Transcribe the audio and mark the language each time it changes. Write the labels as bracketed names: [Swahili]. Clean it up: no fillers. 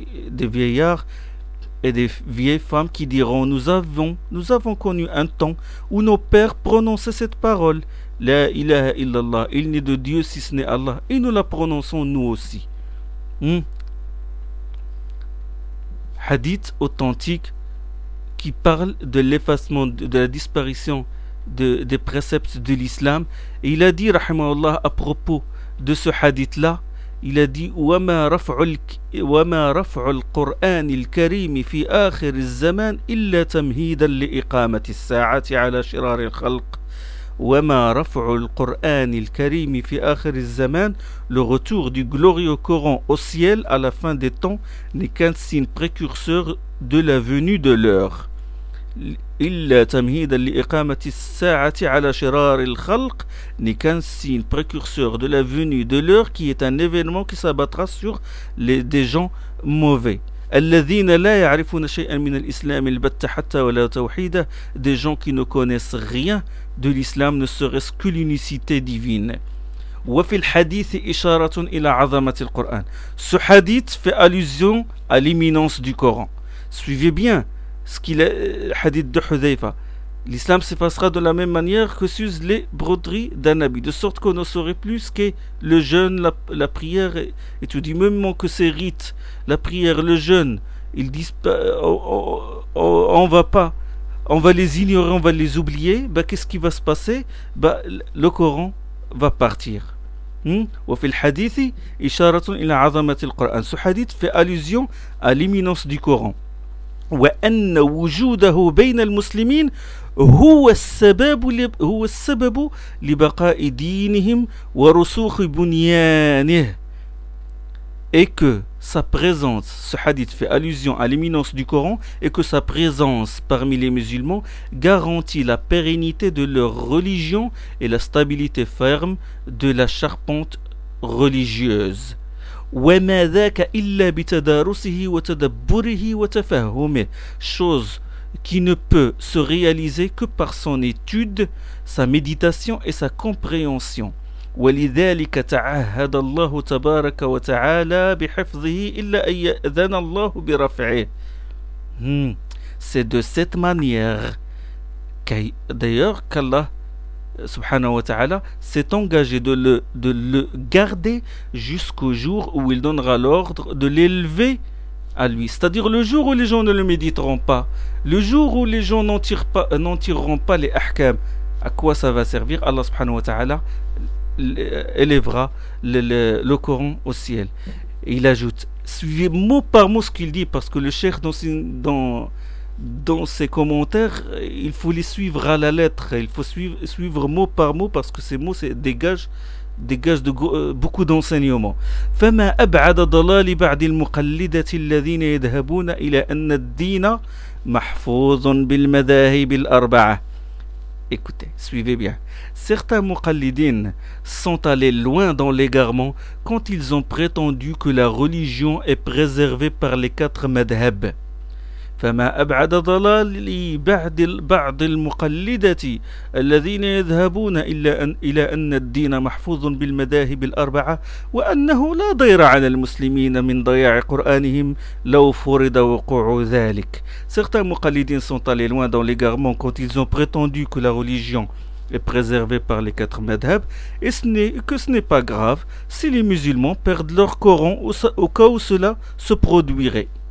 [French] Des vieillards et des vieilles femmes qui diront nous avons connu un temps où nos pères prononçaient cette parole La ilaha illallah. Il n'est de Dieu si ce n'est Allah. Et nous la prononçons nous aussi. Hadith authentique qui parle de l'effacement, de la disparition des préceptes de l'islam. Et il a dit, rahimahullah, à propos de ce hadith là, il a dit [Arabic] وَمَا رَفْعُ الْقُرْآنِ الْكَرِيمِ فِي آخِرِ الزَّمَانِ إِلَّا تَمْهِيدًا لِإِقَامَةِ السَّاعَةِ عَلَى شِرَارِ الْخَلْقِ وَمَا رَفْعُ الْقُرْآنِ الْكَرِيمِ فِي آخِرِ الزَّمَانِ. [French] Le retour du glorieux Coran au ciel à la fin des temps n'est qu'un signe précurseur de la venue de l'heure. [Arabic] إِلَّا تَمْهِيدًا لِإِقَامَةِ السَّاعَةِ عَلَى شِرَارِ الْخَلْقِ [French] n'est qu'un signe précurseur de la venue de l'heure qui est un événement qui s'abattra sur des gens mauvais. [Arabic] الذين لا يعرفون شيئا من الإسلام البتة حتى ولا توحيدة. [French] Des gens qui ne connaissent rien de l'islam, ne serait-ce que l'unicité divine. [Arabic] وفي الحديث إشارة إلى عظمة القرآن. [French] Ce hadith fait allusion à l'imminence du Coran. Suivez bien ce qu'il est, le hadith de Hudhayfa. L'islam s'effacera de la même manière que s'usent les broderies d'un habit, de sorte qu'on ne saurait plus ce qu'est le jeûne, la prière, et tout du même que ces rites, la prière, le jeûne, ils disent on va les ignorer, on va les oublier. Qu'est-ce qui va se passer? Le Coran va partir. [Arabic] وفي الحديث إشارة إلى عظمة القرآن. [French] Ce hadith fait allusion à l'imminence du Coran. [Arabic] وأن وجوده بين المسلمين هو السبب لبقاء دينهم ورسوخ بنيانه. [French] Et que sa présence, ce hadith fait allusion à l'imminence du Coran, et que sa présence parmi les musulmans garantit la pérennité de leur religion et la stabilité ferme de la charpente religieuse. [Arabic] وما ذاك إلا بتدارسه وتدبره وتفهمه. [French] Chose qui ne peut se réaliser que par son étude, sa méditation et sa compréhension. [Arabic] ولذلك تعهد الله تبارك وتعالى بحفظه إلا أن يأذن الله برفعه. [French] C'est de cette manière d'ailleurs qu'Allah subhanahu wa ta'ala s'est engagé de le garder jusqu'au jour où il donnera l'ordre de l'élever à lui, c'est-à-dire le jour où les gens ne le méditeront pas, le jour où les gens n'en tireront pas les ahkam. À quoi ça va servir? Allah subhanahu wa ta'ala élèvera le Coran au ciel. Et il ajoute, suivez mot par mot ce qu'il dit, parce que le cheikh dans ses commentaires, il faut les suivre à la lettre, il faut suivre mot par mot, parce que ces mots dégagent beaucoup d'enseignements. [Arabic] فما أبعد ضلال بعض المقلدة الذين يذهبون إلى أن الدين محفوظ بالمذاهب الأربعة. [French] Écoutez, suivez bien. Certains muqallidin sont allés loin dans l'égarement quand ils ont prétendu que la religion est préservée par les quatre madhhab. [Arabic] فما أبعد ضلالي بعد بعض المقلدة الذين يذهبون إلا أن إلى أن الدين محفوظ بالمذاهب الأربعة، وأنه لا ضير على المسلمين من ضياع قرآنهم لو فرض وقوع ذلك. [French] Certains مقلدين sont allés loin dans l'égarement quand ils ont prétendu que la religion est préservée par les quatre madhab et ce n'est pas grave si les musulmans perdent leur Coran au cas où cela se produirait.